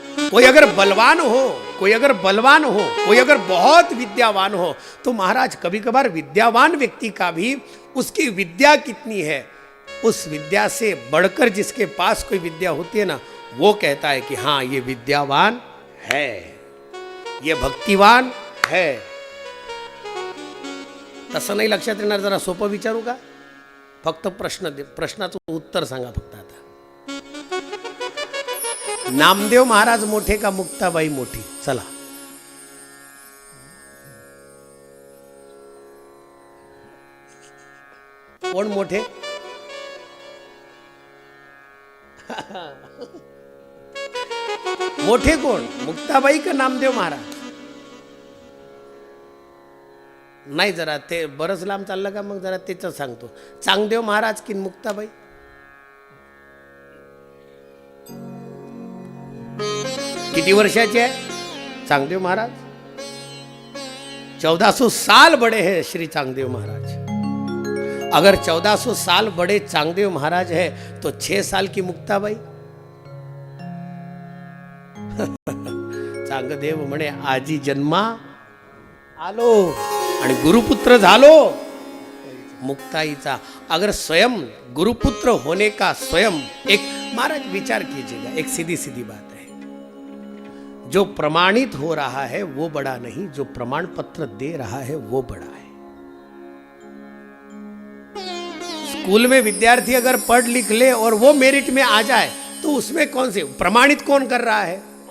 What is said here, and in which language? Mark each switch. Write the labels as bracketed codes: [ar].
[hi] कोई अगर बलवान हो, कोई अगर बहुत विद्यावान हो, तो महाराज कभी कभार विद्यावान व्यक्ति का भी उसकी विद्या कितनी है, उस विद्या से बढ़कर जिसके पास कोई विद्या होती है ना, वो कहता है कि हाँ ये विद्यावान है, ये भक्तिवान है। [mr] तसं नाही लक्षात येणार. जरा सोपं विचारू का? फक्त प्रश्नाचं उत्तर सांगा फक्त. आता नामदेव महाराज मोठे का मुक्ताबाई मोठी? चला. कोण मोठे? मोठे कोण, मुक्ताबाई का नामदेव महाराज? नाही, जरा ते बरंच लांब चाललं का? मग जरा तेच सांगतो. चांगदेव महाराज की मुक्ताबाई? किती वर्षाचे आहे चांगदेव महाराज? [hi] 1400 साल बड़े हैं श्री चांगदेव महाराज. अगर 1400 साल बड़े चांगदेव महाराज है तो 6 साल की मुक्ताबाई? [mr] चांगदेव म्हणे आजी जन्मा आलो आणि गुरुपुत्र झालो मुक्ताईचा. [hi] अगर स्वयं गुरुपुत्र होने का स्वयं एक, महाराज विचार कीजिएगा, एक सीधी सीधी बात है. जो प्रमाणित हो रहा है वो बड़ा नहीं, जो प्रमाण पत्र दे रहा है वो बड़ा है. स्कूल में विद्यार्थी अगर पढ़ लिख ले और वो मेरिट में आ जाए तो उसमें कौन से, प्रमाणित कौन कर रहा है?